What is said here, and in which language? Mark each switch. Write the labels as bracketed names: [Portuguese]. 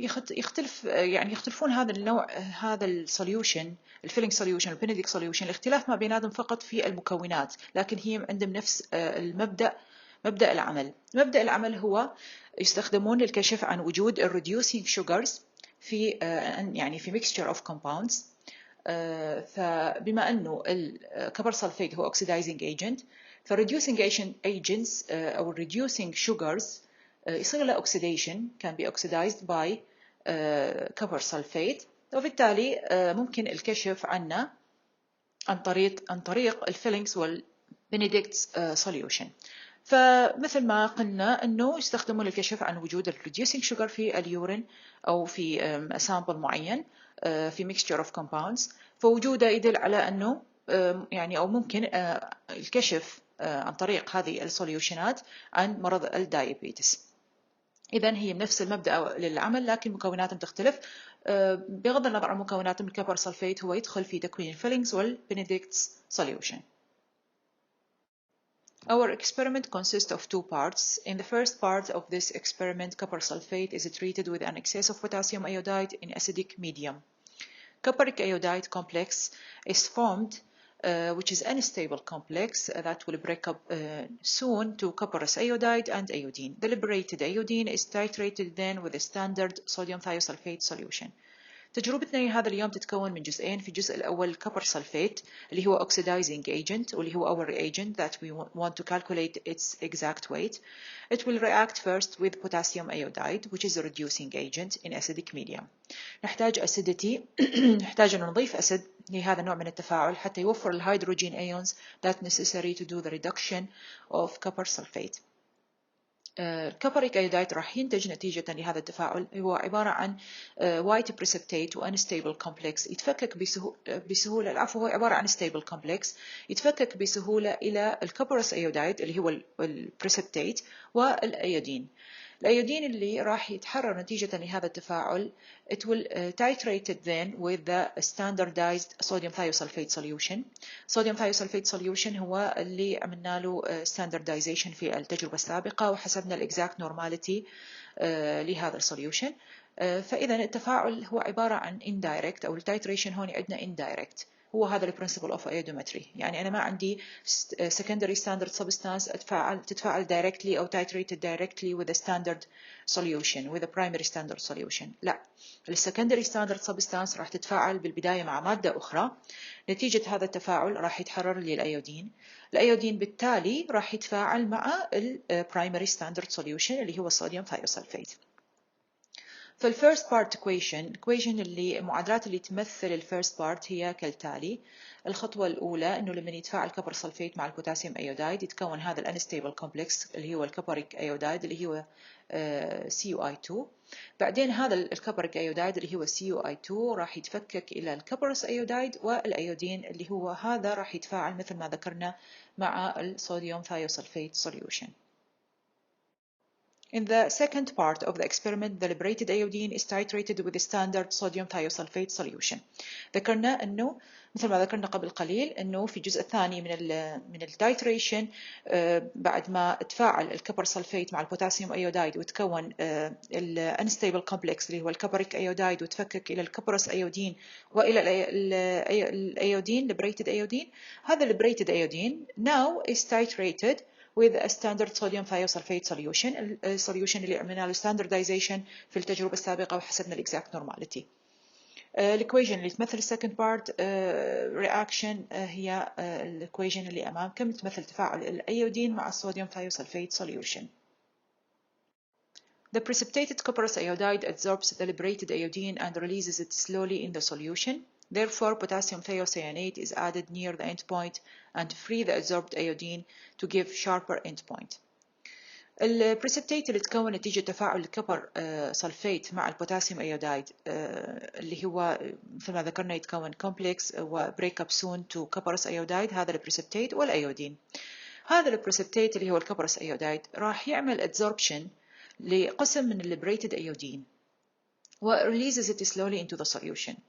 [Arabic] يختلفون هذا النوع، هذا السوليوشن الفيلينج سوليوشن البنديكت سوليوشن، الاختلاف ما بيناتهم فقط في المكونات، لكن هي عندهم نفس مبدأ العمل. مبدأ العمل هو يستخدمون للكشف عن وجود reducing sugars في يعني في [English] mixture of compounds. [Arabic] فبما أنه الكوبر سلفيت هو oxidizing agent، فالreducing agents أو reducing sugars يصير له oxidation [English] can be oxidized by copper sulfate [Arabic] وبالتالي ممكن الكشف عنه عن طريق الفيلينجز والبنديكتس solution. فمثل ما قلنا انه يستخدمون للكشف عن وجود الريديوسينج شوجر في اليورين او في سامبل معين في [English] mixture of compounds، [Arabic] فوجوده يدل على انه يعني او ممكن الكشف عن طريق هذه السوليوشنات عن مرض الدايابيتس. إذن هي بنفس المبدأ للعمل لكن مكوناتهم تختلف. بغض النظر عن مكوناتهم، الكبر سلفيت هو يدخل في تكوين الفيلينجز والبنديكتس solution. [English] Our experiment consists of two parts. In the first part of this experiment, copper sulfate is treated with an excess of potassium iodide in acidic medium. Copric iodide complex is formed, which is an unstable complex that will break up soon to coprous iodide and iodine. The liberated iodine is titrated then with a standard sodium thiosulfate solution. [Arabic] تجربتنا هذا اليوم تتكون من جزئين. في الجزء الأول الكبر سلفيت اللي هو [English] oxidizing agent [Arabic] واللي هو [English] our reagent that we want to calculate its exact weight. It will react first with potassium iodide which is a reducing agent in acidic medium. [Arabic] نحتاج acidity نحتاج أن نضيف أسيد لهذا النوع من التفاعل حتى يوفر الهيدروجين [English] ions that necessary to do the reduction of copper sulfate. [Arabic] الكوبريك ايودايد راح ينتج نتيجة لهذا التفاعل هو عبارة عن white precipitate و unstable complex يتفكك بسهولة العفو هو عبارة عن stable complex يتفكك بسهولة إلى الكوبروس ايودايد اللي هو البريسبتيت والأيودين. الأيودين اللي راح يتحرر نتيجة لهذا التفاعل [English] it will titrated then with the standardized sodium thiosulfate solution. [Arabic] sodium thiosulfate solution هو اللي عملنا له standardization في التجربة السابقة وحسبنا الexact normality لهذا السوليوشن. فإذا التفاعل هو عبارة عن indirect أو التايتريشن هون عندنا indirect. هو هذا البرنسبل اوف ايودومتري، يعني انا ما عندي [English] secondary standard substance تتفاعل directly او titrated directly with a standard solution with a primary standard solution. [Arabic] لا، السكندري standard substance راح تتفاعل بالبدايه مع ماده اخرى. نتيجه هذا التفاعل راح يتحرر لي الايودين. الايودين بالتالي راح يتفاعل مع البرايمري standard solution اللي هو الصوديوم ثايوسلفيت. فالفيرست بارت equation اللي معادلات اللي تمثل الفيرست بارت هي كالتالي. الخطوة الأولى إنه لما يتفاعل كبر سلفيت مع البوتاسيوم أيودايد يتكون هذا الانستيبل كومبلكس اللي هو الكبريك أيودايد اللي هو CuI2. بعدين هذا الكبريك أيودايد اللي هو CuI2 راح يتفكك إلى الكبروس أيودايد والأيودين اللي هو هذا راح يتفاعل مثل ما ذكرنا مع الصوديوم ثايوسلفيت solution. [English] In the second part of the experiment, the liberated iodine is titrated with the standard sodium thiosulfate solution. [Arabic] ذكرنا إنه مثل ما ذكرنا قبل قليل إنه في الجزء الثاني من التايتريشن بعد ما تفاعل الكبر سلفيت مع البوتاسيوم ايودايد وتكون الانستيبل كومبلكس اللي هو الكبريك ايودايد وتفكك إلى الكبروس ايودين وإلى الايودين liberated iodine. [English] هذا liberated iodine now is titrated with a standard sodium thiosulfate solution. [Arabic] السوليوشن اللي عملنا له standardization في التجربة السابقة وحسبنا الإكزاكت نورماليتي. الإكويشن اللي تمثل السكند بارت reaction هي الإكويشن اللي أمامكم تمثل تفاعل الأيودين مع الصوديوم thiosulfate solution. [English] The precipitated coprous iodide adsorbs the liberated iodine and releases it slowly in the solution. Therefore, potassium thiocyanate is added near the endpoint and free the adsorbed iodine to give sharper endpoint. [Arabic] البريسبتيت اللي تكون نتيجة تفاعل الكبر سلفيت مع البوتاسيوم ايودايد اللي هو مثل ما ذكرنا يتكون كومبلكس وبريك اب سون تو كبرس ايودايد. هذا البريسبتيت والايودين. هذا البريسبتيت اللي هو الكبرس ايودايد راح يعمل adsorption لقسم من الليبريتد ايودين و [English] releases it slowly into the solution.